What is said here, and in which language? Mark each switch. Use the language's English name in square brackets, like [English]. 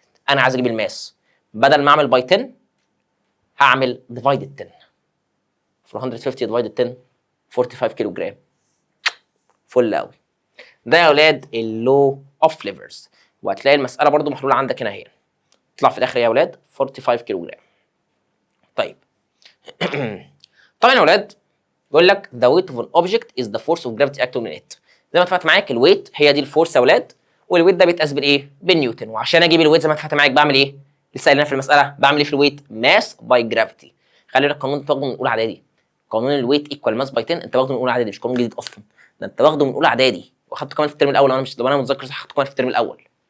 [Arabic] انا عايز اجيب الماس، بدل ما اعمل باي 10 هعمل ديفايدد 10. 450 ديفايدد 10 45 كيلو جرام. فل قوي. ده يا اولاد اللو اوف ليفرز. وهتلاقي المساله برضو محلوله عندك هنا اهي. تطلع في الاخر يا اولاد 45 كيلو جرام. طيب طبعا يا اولاد بيقول لك [English] the weight of an object is the force of gravity acting on it. [Arabic] زي ما اتفقت معاك الويت هي دي الفورس يا اولاد، والويت ده بيتقاس بالايه؟ بالنيوتن. وعشان اجيب الويت زي ما اتفقت معاك بعمل ايه؟ لسه قايلين في المساله بعمل ايه في الويت؟ ماس باي جرافيتي. خلي بالك القانون ده واخده من اولى اعدادي. قانون الويت ايكوال ماس باي 10 انت واخده من اولى اعدادي، مش قانون جديد اصلا. ده انت واخده من اولى اعدادي واخدته كمان في الترم الاول، لو انا متذكر صح اخدته كمان في الترم الاول.